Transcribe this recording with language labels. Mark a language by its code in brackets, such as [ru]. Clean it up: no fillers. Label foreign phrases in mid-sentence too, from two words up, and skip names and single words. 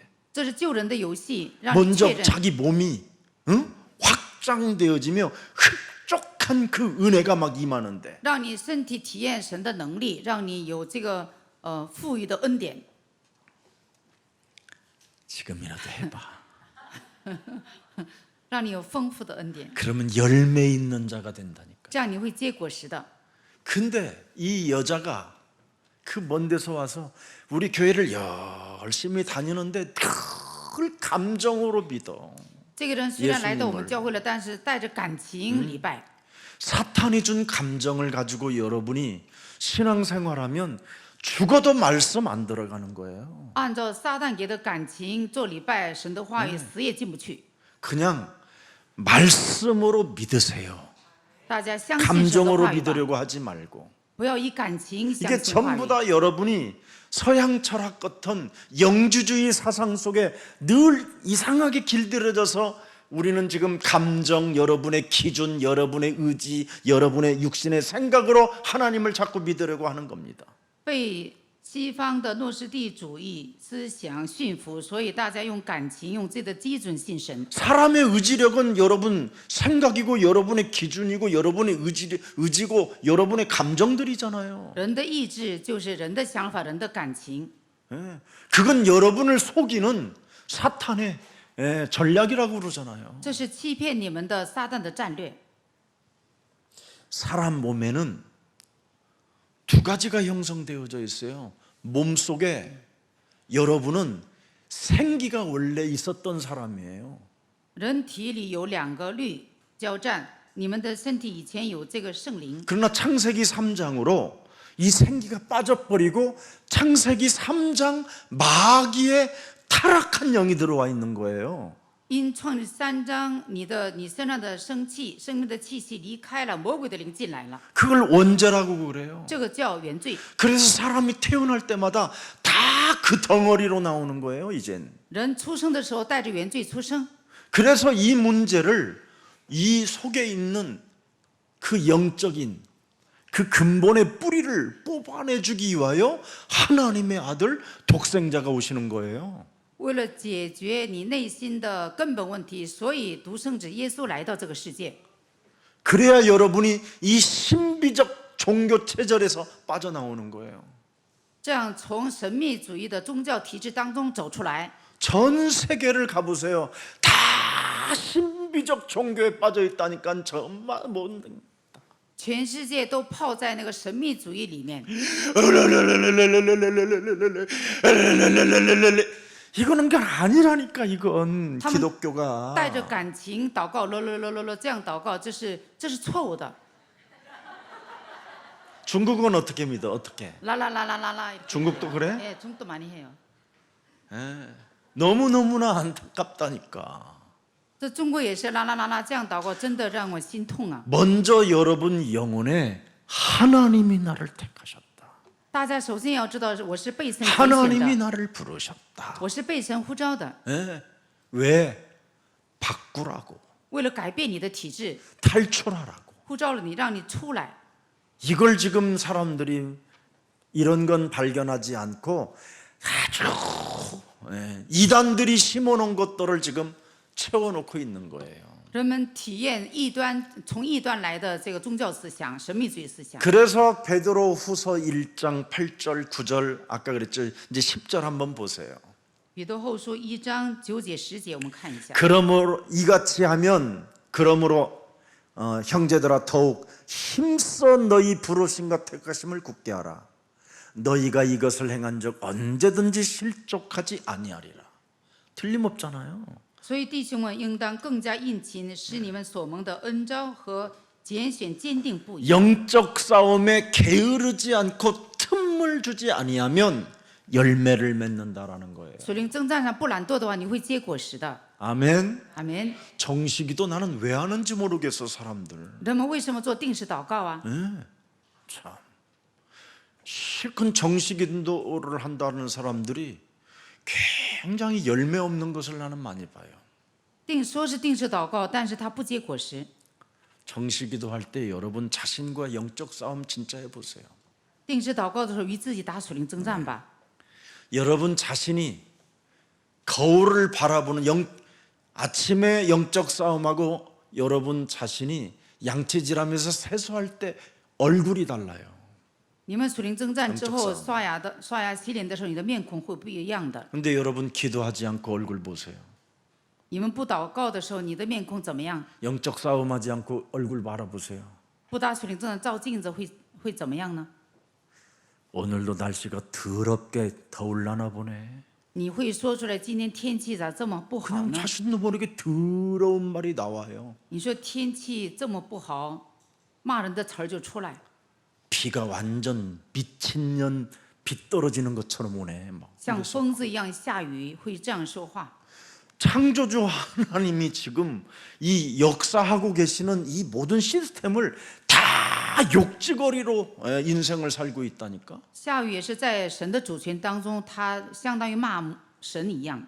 [zh] 这是救人的游戏，让你 먼저 确认。 [ko] 자기 몸이 확장되어지며 흡족한 그 은혜가 막 임하는데 [zh] 让你身体体验神的能力，让你有这个富裕的恩典。 [ko] 지금이라도 해봐. [zh] 让你有丰富的恩典， [ko] 그러면 열매 있는 자가 된다니까. [zh] 这样你会结果实的。 [ko] 근데 이 여자가 그 먼 데서 와서 우리 교회를 열심히 다니는데 늘 감정으로 믿어. [zh] 这个人虽然来到我 예수님을 们教会了，但是带着感情礼拜。 [ko] 사탄이 준 감정을 가지고 여러분이 신앙생활하면 죽어도 말씀 안 들어가는 거예요. [zh] 按照撒旦给的感情做礼拜，神的话语死也进不去。 [ko] 그냥 말씀으로 믿으세요. [zh] 大家相信神的 감정으로 话语吧， [ko] 믿으려고 하지 말고. [zh] 不要以感情相 이게 信话 전부 语。 [ko] 다 여러분이 서양 철학 같은 영주주의 사상 속에 늘 이상하게 길들여져서 우리는 지금 감정, 여러분의 기준, 여러분의 의지, 여러분의 육신의 생각으로 하나님을 자꾸 믿으려고 하는 겁니다. [zh] 被西方的诺斯底主义思想驯服，所以大家用感情，用自己的基准信神。 [ko] 사람의 의지력은 여러분 생각이고 여러분의 기준이고 여러분의 의지고 여러분의 감정들이잖아요. [zh] 人的意志就是人的想法，人的感情。 [ko] 예, 그건 여러분을 속이는 사탄의 전략이라고 그러잖아요. [zh] 这是欺骗你们的撒旦的战略。 [ko] 사람 몸에는 두 가지가 형성되어져 있어요. 몸속에 여러분은 생기가 원래 있었던 사람이에요. [zh] 人体里有两个律交战，你们的身体以前有这个圣灵， [ko] 그러나 창세기 3장으로 이 생기가 빠져버리고 창세기 3장 마귀의 타락한 영이 들어와 있는 거예요. [zh] 因创世3章，你身上的生命的气息离开了，魔鬼的灵进来了， [ko] 그걸 원죄라고 그래요. [zh] 这个叫原罪。 [ko] 그래서 사람이 태어날 때마다 다 그 덩어리로 나오는 거예요, 이젠. [zh] 人出生的时候带着原罪出生， [ko] 그래서 이 문제를 이 속에 있는 그 영적인 그 근본의 뿌리를 뽑아내주기 위하여 하나님의 아들 독생자가 오시는 거예요. [zh] 为了解决你内心的根本问题，所以独生子耶稣来到这个世界， [ko] 그래야 여러분이 이 신비적 종교 체절에서 빠져나오는 거예요. [zh] 这样从神秘主义的宗教体制当中走出来。 [ko] 전 세계를 가보세요. 다 신비적 종교에 빠져 있다니까 정말 못. [zh] 全世界都泡在那个神秘主义里面， [ko] 이거는 게 아니라니까 이건 他们 기독교가. [zh] 带着感情祷告，这样祷告，这是错误的。 [ko] 중국은 어떻게 믿어? 어떻게? 라라라라라라. 중국도 그래? 예, 중국도 많이 해요. 너무너무나 안타깝다니까. [zh] 这中国也是啦，这样祷告，真的让我心痛啊！ [ko] 먼저 여러분 영혼에 하나님이 나를 택하셨다. [zh] 大家首先要知道，我是被神拣 하나님이 选的， [ko] 나를 부르셨다. [zh] 我是被神呼召的， [ko] 왜? 바꾸라고. [zh] 为了改变你的体质， [ko] 탈출하라고. [zh] 呼召了你，让你出来。 [ko] 이걸 지금 사람들이 이런 건 발견하지 않고 아주 이단들이 심어놓은 것들을 지금 채워놓고 있는 거예요. [zh] 人们体验从异端来的这个宗教思想、神秘主义思想。 [ko] 그래서 베드로후서 1장 8절 9절 아까 그랬죠. 이제 10절 한번 보세요. [zh] 彼得后书1章9节10节，我们看一下。 [ko] 그러므로 이같이 하면 그러므로 형제들아 더욱 힘써 너희 부르심과 택하심을 굳게 하라. 너희가 이것을 행한 적 언제든지 실족하지 아니하리라. 틀림없잖아요. [zh] 所以弟兄们应当更加殷勤，使你们所蒙的恩召和拣选坚定不移。 [ko] 영적 싸움에 게으르지 않고 틈을 주지 아니하면 열매를 맺는다라는 거예요. [zh] 属灵征战上不懒惰的话，你会结果实的。 [ko] 아멘. [zh] 阿门。 [ko] 정식이도 나는 왜 하는지 모르겠어 사람들. [zh] 人们为什么做定时祷告啊？ [ko] 참. 실컷 정식인도를 한다는 사람들이 굉장히 열매 없는 것을 나는 많이 봐요. [zh] 说是定时祷告，但是它不结果实。 [ko] 정식기도 할 때 여러분 자신과 영적 싸움 진짜 해보세요. [zh] 定时祷告的时候，与自己打属灵征战吧。 [ko] 여러분 자신이 거울을 바라보는 아침에 영적 싸움하고 여러분 자신이 양치질하면서 세수할 때 얼굴이 달라요. [zh] 你们属灵征战之后，刷牙洗脸的时候，你的面孔会不一样的。 [ko] 근데 여러분 기도하지 않고 얼굴 보세요. [zh] 你们不祷告的时候，你的面孔怎么样？ [ko] 영적 싸움하지 않고 얼굴 바라보세요. [zh] 不打属灵征战照镜子会怎么样呢？ [ko] 오늘도 날씨가 더럽게 더울라나 보네. [zh] 你会说出来今天天气咋这么不好 그냥 呢？ [ko] 자신도 모르게 더러운 말이 나와요. [zh] 你说天气这么不好，骂人的词儿就出来， [ko] 비가 완전 미친년 비 떨어지는 것처럼 오네. 막. [zh] 像疯子一样下雨，会这样说话。 [ko] 창조주 하나님이 지금 이 역사하고 계시는 이 모든 시스템을 다 욕지거리로 인생을 살고 있다니까. [zh] 下雨也是在神的主权当中，他相当于骂神一样。